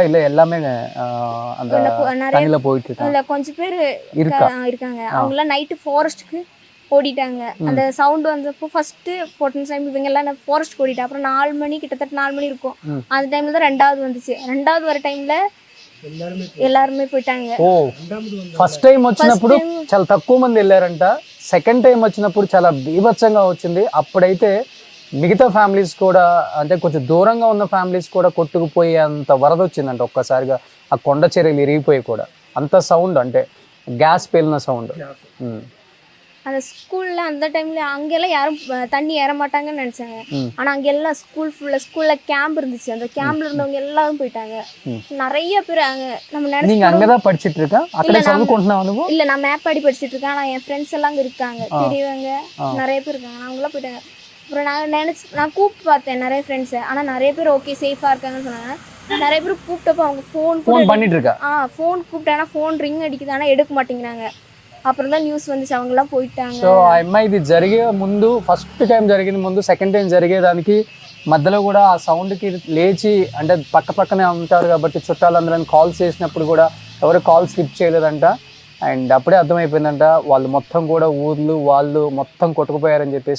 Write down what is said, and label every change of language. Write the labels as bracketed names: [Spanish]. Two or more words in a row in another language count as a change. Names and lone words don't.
[Tamil] இல்ல எல்லாமே அந்த தண்ணில போயிட்டு இருக்காங்க? இல்ல கொஞ்சம் பேர் இருக்காங்க. அவங்க எல்லாம் நைட்டு ஃபாரஸ்ட்டுக்கு ஓடிட்டாங்க. அந்த சவுண்ட் வந்தப்போ ஃபர்ஸ்ட் போட்ட டைம் இவங்க எல்லாம் ஃபாரஸ்ட் ஓடிட்டா. அப்புறம் 4 மணி கிட்டத்தட்ட 4 மணி இருக்கும். அந்த டைம்ல தான் 2வது வந்துச்சு. 2வது வர டைம்ல எல்லாருமே పోయిటాంగ. [Telugu] ఓ ఫస్ట్ టైం వచ్చినప్పుడు చాలా తక్కువ మంది వెళ్ళారంట. సెకండ్ టైం వచ్చినప్పుడు చాలా బీభత్సంగా వచ్చింది. అప్పుడైతే మిగతా ఫ్యామిలీస్ కూడా, అంటే కొంచెం దూరంగా ఉన్న ఫ్యామిలీస్ కూడా కొట్టుకుపోయి అంత వరద వచ్చిందంట ఒక్కసారిగా. ఆ కొండ చర్యలు ఇరిగిపోయి కూడా అంత సౌండ్, అంటే గ్యాస్ పేలిన సౌండ్. [Tamil] அந்த ஸ்கூல்ல அந்த டைம்ல அங்கெல்லாம் யாரும் தண்ணி ஏற மாட்டாங்கன்னு நினைச்சாங்க. ஆனா அங்கெல்லாம் ஸ்கூல்ல கேம்ப் இருந்துச்சு. அந்த கேம்ப்ல இருந்தவங்க எல்லாரும் போயிட்டாங்க. நிறைய பேர் அங்க நம்ம நினைச்சு. நீங்க அங்கதான் படிச்சிட்டு இருக்கா? அக்கட சவுண்ட் இல்ல நான் மேப்பாடி படிச்சிட்டு இருக்கேன். ஆனா என் ஃப்ரெண்ட்ஸ் எல்லாம் அங்க இருக்காங்க, தெரியவங்க நிறைய பேர் இருக்காங்க. அவங்க எல்லாம் போயிட்டாங்க. அப்புறம் நான் கூப்பிட்டு பார்த்தேன் நிறைய ஃப்ரெண்ட்ஸை. ஆனா நிறைய பேர் ஓகே சேஃபா இருக்காங்கன்னு சொன்னாங்க. நிறைய பேர் கூப்பிட்டப்போ அவங்க ஃபோன் பண்ணிட்டு இருக்கா. ஃபோன் கூப்பிட்டானா ஃபோன் ரிங் அடிக்குது, ஆனா எடுக்க மாட்டேங்கிறாங்க. [Telugu] అప్పుడు దా న్యూస్ [Tamil] வந்துச்சு அவங்க எல்லாம் போయిட்டாங்க. [Telugu] సో ఆ అమ్మాయి ఇది జరిగే ముందు, ఫస్ట్ టైం జరిగిన ముందు, సెకండ్ టైం జరిగేదానికి మధ్యలో కూడా ఆ సౌండ్కి లేచి, అంటే పక్క పక్కనే ఉంటారు కాబట్టి చుట్టాలందరూ కాల్స్ చేసినప్పుడు కూడా ఎవరు కాల్ స్లిప్ చేయలేదంట. అండ్ అప్పుడే అర్థమైపోయిందంట వాళ్ళు మొత్తం కూడా ఊర్లు వాళ్ళు మొత్తం కొట్టుకుపోయారని చెప్పేసి.